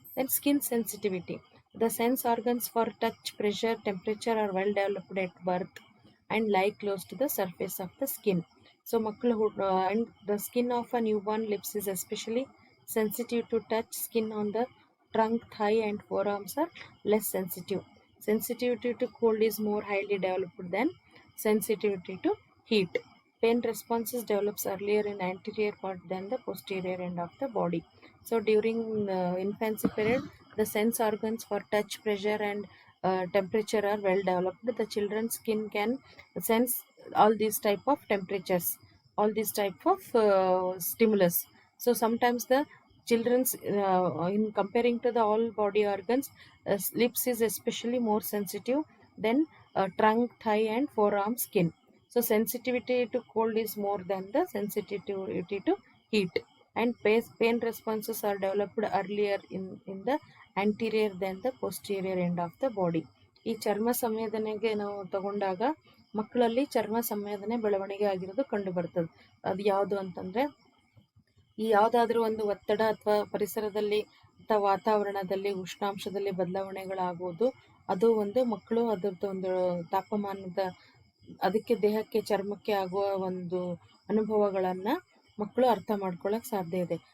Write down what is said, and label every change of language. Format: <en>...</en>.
<en>Then skin sensitivity. The sense organs for touch, pressure, temperature are well developed at birth and lie close to the surface of the skin. So ಮಕ್ಕಳು and the skin of a newborn lips is especially sensitive to touch. Skin on the trunk, thigh and forearms are less sensitive. Sensitivity to cold is more highly developed than sensitivity to heat. Pain responses develops earlier in anterior part than the posterior end of the body. So during infancy period, the sense organs for touch, pressure and temperature are well developed. The children's skin can sense all these type of temperatures, all these type of stimulus. So sometimes the children's in comparing to the all body organs, lips is especially more sensitive than trunk, thigh and forearm skin. So sensitivity to cold is more than the sensitivity to heat, and pain responses are developed earlier in the anterior than the posterior end of the body.</en> <kn>ಈ ಚರ್ಮ ಸಂವೇದನೆಗೆ ನಾವು ತಗೊಂಡಾಗ ಮಕ್ಕಳಲ್ಲಿ ಚರ್ಮ ಸಂವೇದನೆ ಬೆಳವಣಿಗೆ ಆಗಿರೋದು ಕಂಡು ಬರ್ತದೆ. ಅದು ಯಾವುದು ಅಂತಂದರೆ, ಈ ಯಾವುದಾದ್ರೂ ಒಂದು ಒತ್ತಡ ಅಥವಾ ಪರಿಸರದಲ್ಲಿ ಅಥವಾ ವಾತಾವರಣದಲ್ಲಿ ಉಷ್ಣಾಂಶದಲ್ಲಿ ಬದಲಾವಣೆಗಳಾಗುವುದು, ಅದು ಒಂದು ಮಕ್ಕಳು ಅದರದ್ದು ಒಂದು ತಾಪಮಾನದ ಅದಕ್ಕೆ ದೇಹಕ್ಕೆ ಚರ್ಮಕ್ಕೆ ಆಗುವ ಒಂದು ಅನುಭವಗಳನ್ನು ಮಕ್ಕಳು ಅರ್ಥ ಮಾಡ್ಕೊಳ್ಳೋಕೆ ಸಾಧ್ಯ ಇದೆ.</kn>